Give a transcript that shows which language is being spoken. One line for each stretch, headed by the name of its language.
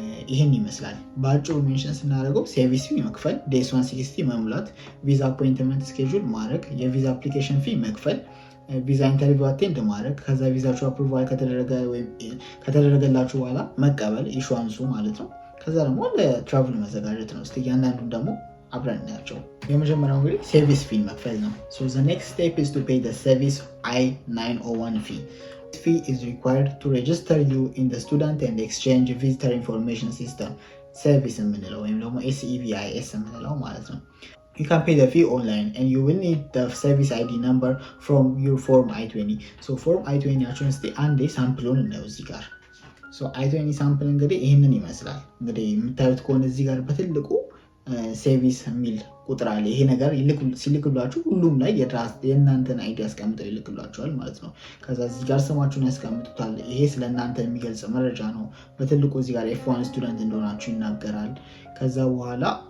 Amharic: ይህን ይመስላል። በአጭሩ ሜንሽን ስናደርገው ሴቪስ ፊ መክፈል፣ ዴስ 160 መሙላት፣ ቪዛ አፖይንትመንት ስኬጁል ማድረግ፣ የቪዛ አፕሊኬሽን ፊ መክፈል፣ ቪዛ ኢንተርቪው አቴንድ ማድረግ፣ ከዛ ቪዛችሁ አፕሩቫል ከተደረገላችሁ በኋላ መቀበል ኢሹዋንሱ ማለት ነው። ከዛ ደግሞ ለትራቭል መዘጋጀት ነው። እስቲ እያንዳንዱን ደግሞ አብረን እናያቸው። የመጀመሪያው እንግዲህ ሰርቪስ ፊ መክፈል ነው።
English: so the next step is to pay the service I-901 fee. This fee is required to register you in the student and exchange visitor information system service
Amharic: የምንለው ወይም ደግሞ SEVIS የምንለው ማለት ነው።
English: You can pay the fee online and you will need the service ID number from your form I-20.
Amharic: so form I-20 ያችሁን እስቲ አንዴ ሳምፕሉን እናየው እዚህ ጋር። so I-20 ሳምፕል እንግዲህ ይህንን ይመስላል። እንግዲህ የምታዩት ከሆነ እዚህ ጋር በትልቁ ሴቪስ የሚል ቁጥር አለ። ይሄ ነገር ሲልክሏችሁ ሁሉም ላይ የእናንተን አይዲ ያስቀምጠው ይልክሏችኋል ማለት ነው። ከዛ እዚህ ጋር ስማችሁን ያስቀምጡታል። ይሄ ስለ እናንተ የሚገልጽ መረጃ ነው። በትልቁ እዚህ ጋር F1 ስቱደንት እንደሆናችሁ ይናገራል። ከዛ በኋላ